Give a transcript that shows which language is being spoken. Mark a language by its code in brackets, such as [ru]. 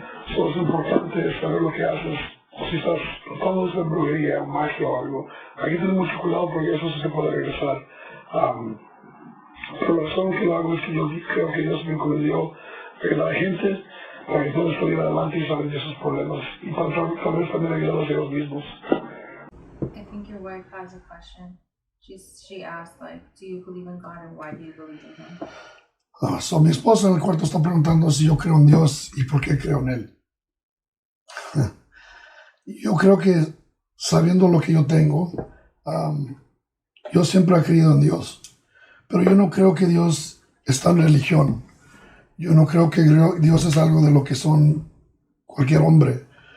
[es] Eso es importante saber lo que haces, o si estás tratando de hacer brujería o magia o algo. Hay que tener mucho cuidado porque eso sí se puede regresar. Pero la razón que lo hago es que yo creo que Dios me encomendó a la gente para que puedan salir adelante y salir de sus problemas y para tal vez también ayudarlos a ellos mismos. [en] I think your wife has a question. She asked, like, do you believe in God and why do you believe in Him? [es] Mi esposa en el cuarto está preguntando si yo creo en Dios y por qué creo en Él. Yo creo que sabiendo lo que yo tengo, yo siempre he creído en Dios, pero yo no creo que Dios está en religión. Yo no creo que Dios es algo de lo que son cualquier hombre.